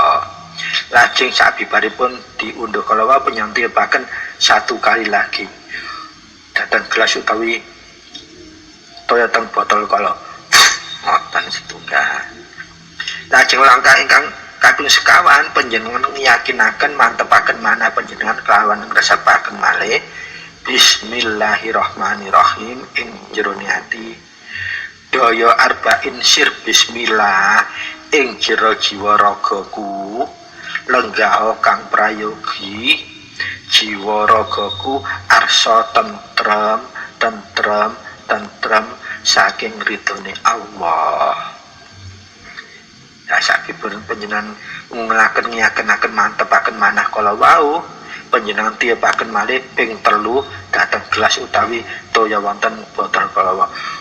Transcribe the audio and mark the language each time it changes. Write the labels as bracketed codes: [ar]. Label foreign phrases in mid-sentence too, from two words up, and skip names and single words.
[jv] Lajeng sabibaripun diundhuh kala wau panjenengan tiupaken 1 kali lagi dhateng gelas utawi toya teng botol kala ngoten setunggal. Lajeng langkah ingkang kaping sekawan panjenengan ngiyakinaken mantepaken mana panjenengan kelawan ngresapaken malih bismillahirrahmanirrahim ing jerone ati daya arba'in sir bismillah ing jero jiwa ragaku lenggah kang prayogi jiwa ragaku arsa tentrem saking ridhone Allah. Nah sakipun panjenengan ngiyakinaken mantepaken manah kala wau panjenengan tiupaken malih ping 3 dhateng gelas utawi toya wonten botol kala wau.